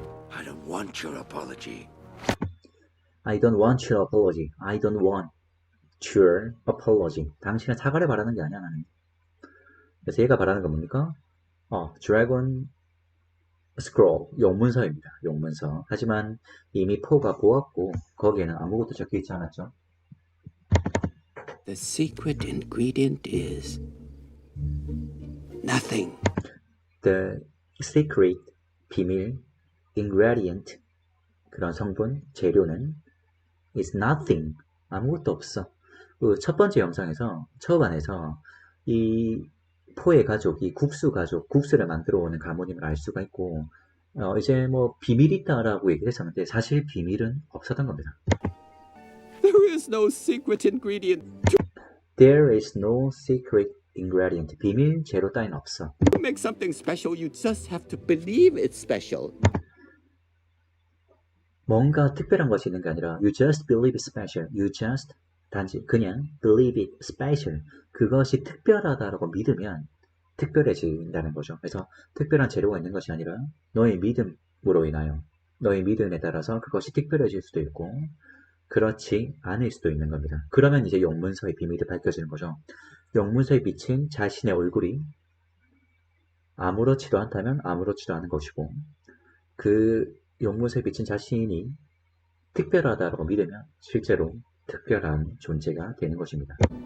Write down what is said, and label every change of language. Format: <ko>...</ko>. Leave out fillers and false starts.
<en>I don't want your apology. I don't want your apology. I don't want your apology.</en> <ko>당신은 사과를 바라는 게 아니야, 나는. 그래서 얘가 바라는 건 뭡니까? 드래곤 스크롤, 용문서입니다. 용문서. 하지만 이미 포가 보았고 거기에는 아무것도 적혀있지 않았죠.</ko> <en>The secret ingredient is nothing. The secret,</en> <ko>비밀,</ko> <en>ingredient,</en> <ko>그런 성분, 재료는</ko> <en>is nothing,</en> <ko>아무것도 없어. 그 첫 번째 영상에서, 처반에서 이 포의 가족이 국수 가족, 국수를 만들어 오는 가문임을 알 수가 있고, 이제 뭐 비밀이 있다라고 얘기를 했었는데 사실 비밀은 없었던 겁니다.</ko> <en>There is no secret ingredient. There is no secret ingredient.</en> <ko>비밀 재료 따윈 없어.</ko> <en>To make something special, you just have to believe it's special.</en> <ko>뭔가 특별한 것이 있는 게 아니라</ko> <en>you just believe it's special. You just</en> <ko>단지 그냥</ko> <en>believe it special.</en> <ko>그것이 특별하다라고 믿으면 특별해진다는 거죠. 그래서 특별한 재료가 있는 것이 아니라 너의 믿음으로 인하여 너의 믿음에 따라서 그것이 특별해질 수도 있고 그렇지 않을 수도 있는 겁니다. 그러면 이제 용문서의 비밀이 밝혀지는 거죠. 용문서에 비친 자신의 얼굴이 아무렇지도 않다면 아무렇지도 않은 것이고 그 용문서에 비친 자신이 특별하다고 믿으면 실제로 특별한 존재가 되는 것입니다.</ko>